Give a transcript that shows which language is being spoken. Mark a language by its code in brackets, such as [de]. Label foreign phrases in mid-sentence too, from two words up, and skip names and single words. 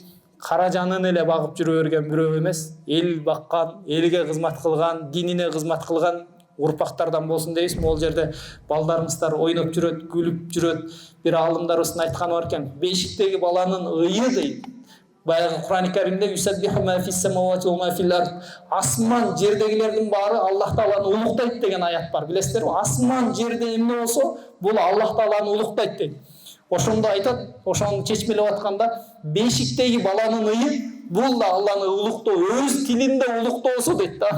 [ky] Кара жанын эле багып жүрө берген бирөө эмес, эл баккан, элге кызмат кылган, динине кызмат кылган урпактардан болсун дейбиз. Могул жерде балдарыбыздар ойноп жүрөт, күлүп жүрөт. Бир аалымдарыбыздын айтканы бар экен, бешиктеги баланын ыйы дейт. [ar] Баягы Кур'ан-ы Каримде «يسبح ما في السماوات وما في الأرض». [ky] Асман жердегилердин баары Аллах Тааланы улуктайт деген аят бар. Билесиздерби? Асман жерде эмне болсо, бул Аллах Тааланы улуктайт дейт. Ошондо айтат, ошону чечмелеп атканда, бешиктеги баланын ыйы бул да Алланы улуктоо, өз тилинде улуктоосу дейт да.